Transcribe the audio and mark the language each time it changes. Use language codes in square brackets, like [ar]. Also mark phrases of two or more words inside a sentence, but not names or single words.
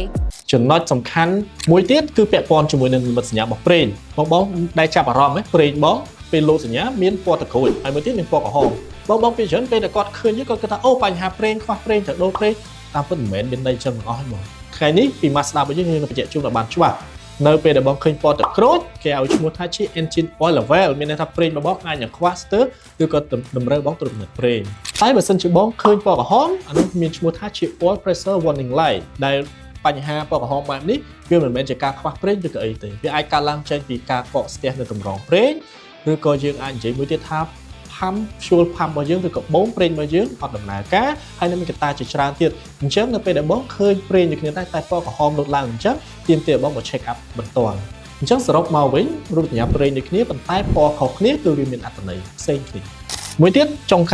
[km] ចំណុចសំខាន់មួយទៀតគឺពាក់ព័ន្ធជាមួយនឹងនិមិត្តសញ្ញារបស់ប្រេងបងដែលចាប់អារម្មណ៍ប្រេងបងពេលលោតសញ្ញាមានពណ៌តក្រូចហើយមួយទៀតមានព ណ៌ក្រហមបងពីច្រើនពេលតែគាត់ឃើញគាត់គិតថាអូបញ្ហាប្រេងខ្វះប្រេងត្រូវដូរប្រេងតាមពិតមិនមែនមានន័យចឹងទាំងអស់ហ្មងថ្ងៃនេះពី Mazda របស់យើងនឹងបញ្ជាក់ជូនឲ្យបានច្បាស់នៅពេលដែលបងឃើញពណ៌ទឹកក្រូចគេឲ្យឈ្មោះថាជា [en] engine oil level [km] មានន័យថាប្រេងរបស់បងអាចនឹងខ្វះស្ទើរឬក៏តម្រូវបងត្រួតពិនិត្យប្រេងតែបើសិនជាបងឃើញពណ៌ក្រហមអានោះមានឈ្មោះថាជា [en] oil pressure warning light [km] ដែលបញ្ហាពណ៌ក្រហមបែបនេះវា មិនមែនជាការខ្វះប្រេងឬក៏អីទេវាអាចកើតឡើងចេញពីការកកស្ទះនៅតម្រងប្រេងឬក៏យើងអាចនិយាយមួយទៀតថា [en] fuel pump [km] របស់យើងឬក៏បូមប្រេងរបស់យើងអត់ដំណើរការហើយនៅមានកត្តាជាច្រើនទៀតអញ្ចឹងនៅពេលដែលបងឃើញប្រេងដូចគ្នាតែពណ៌ក្រហមលុតឡើងអញ្ចឹងទាមទារបងមក [en] check up [km] បន្ទាន់អញ្ចឹងសរុបមកវិញរូបសញ្ញាប្រេងដូចគ្នាប៉ុន្តែពណ៌ខុសគ្នាគឺវាមានអត្ថន័យផ្សេងគ្នាមួយទៀតចុង